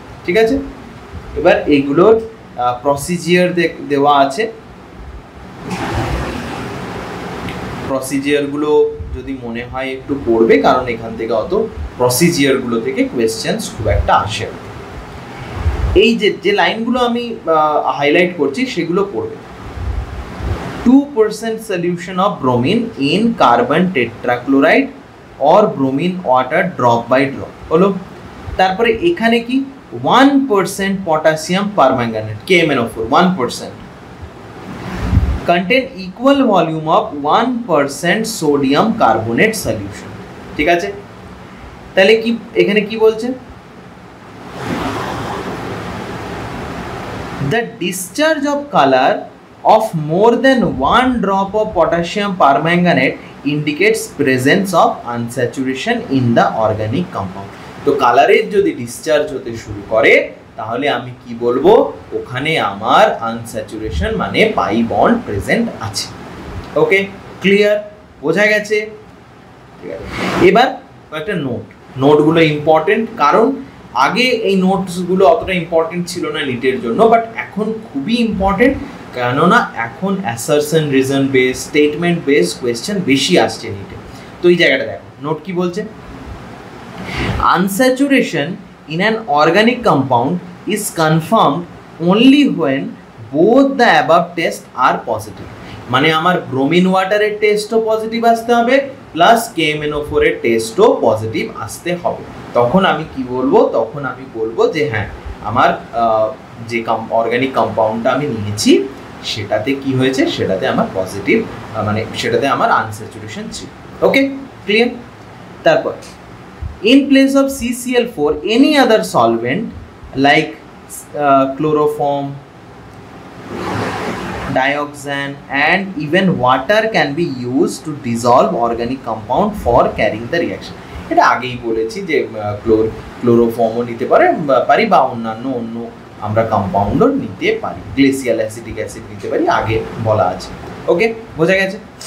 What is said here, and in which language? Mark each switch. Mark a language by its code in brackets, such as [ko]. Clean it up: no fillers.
[bn] ঠিক আছে, এবার এইগুলোর প্রসিজিয়ার দেওয়া আছে, প্রসিজিয়ারগুলো যদি মনে হয় একটু পড়বে, কারণ এখান থেকে অত প্রসিজিয়ারগুলো থেকে কোয়েশ্চেন্স খুব একটা আসে। এই যে লাইনগুলো আমি হাইলাইট করছি সেগুলো পড়বে। [en] 2% solution of bromine in carbon tetrachloride or bromine water drop by drop হলো। [bn] তারপরে এখানে কি [en] 1% potassium permanganate KMnO4 1% contain equal volume of 1% sodium carbonate solution। [bn] ঠিক আছে, তাহলে কি এখানে কি বলছে, [en] the discharge of color of more than 1 drop of potassium permanganate indicates presence of unsaturation in the organic compound। [bn] তো কালারের যদি ডিসচার্জ হতে শুরু করে তাহলে আমি কি বলবো, ওখানে আমার আনস্যাচুরেশন মানে পাই বন্ড প্রেজেন্ট আছে। ওকে, ক্লিয়ার, বোঝা গেছে? ঠিক আছে, এবার একটা নোটগুলো ইম্পর্টেন্ট, কারণ আগে এই নোটসগুলো অতটা ইম্পর্টেন্ট ছিল না নিটের জন্য, বাট এখন খুবই ইম্পর্টেন্ট, কেননা এখন assertion reason base statement base question বেশি আসছে নিটে। তো এই জায়গাটা দেখো, নোট কি বলছে, [en] Unsaturation in an organic compound is confirmed only when both the above tests are positive। [bn] মানে আমার ব্রোমিন ওয়াটারের টেস্টও পজিটিভ আসতে হবে, প্লাস KMnO4 এর টেস্টও পজিটিভ আসতে হবে। তখন আমি কি বলবো, তখন আমি বলবো যে হ্যাঁ, আমার যে অর্গানিক কম্পাউন্ডটা আমি নিয়েছি সেটাতে কি হয়েছে, সেটাতে আমার পজিটিভ, মানে সেটাতে আমার আনস্যাচুরেশন ছিল। ওকে, ক্লিয়ার? তারপর [en] in place of CCl4 any other solvent like chloroform, dioxane and even water can be used to dissolve organic compound for carrying the reaction। [bn] এটা আগেই বলেছি যে ক্লোরোফর্মও নিতে পারি বা অন্যান্য আমরা কম্পাউন্ডও নিতে পারি, গ্লেসিয়াল অ্যাসিটিক অ্যাসিড নিতে পারি, আগে বলা আছে। ওকে, বোঝা গেছে?